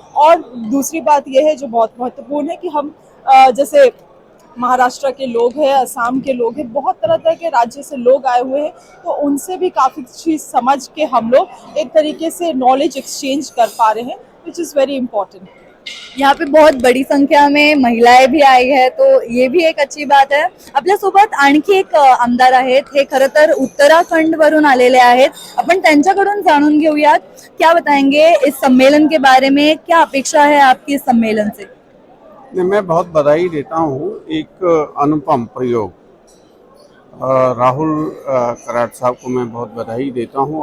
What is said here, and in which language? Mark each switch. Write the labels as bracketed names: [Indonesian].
[Hindi] और दूसरी बात यह है जो बहुत महत्वपूर्ण है कि हम जैसे महाराष्ट्र के लोग हैं, असम के लोग हैं, बहुत तरह तरह के राज्य से लोग आए हुए हैं, तो उनसे भी काफ़ी चीज़ समझ के हम लोग एक तरीके से नॉलेज एक्सचेंज कर पा रहे हैं, [English] Which is very important. [Hindi] यहाँ पे बहुत बड़ी संख्या में महिलाएं भी आई है, तो ये भी एक अच्छी बात है। [Marathi] आपल्यासोबत आणखी एक आमदार आहेत, हे खरं तर उत्तराखंड वरून आलेले आहेत। आपण त्यांच्याकडून जाणून घेऊयात, [Hindi] क्या बताएंगे इस सम्मेलन के बारे में, क्या अपेक्षा है आपकी इस सम्मेलन से? मैं बहुत बधाई देता हूँ। एक अनुपम प्रयोग राहुल कराड़ साहब को मैं बहुत बधाई देता हूँ।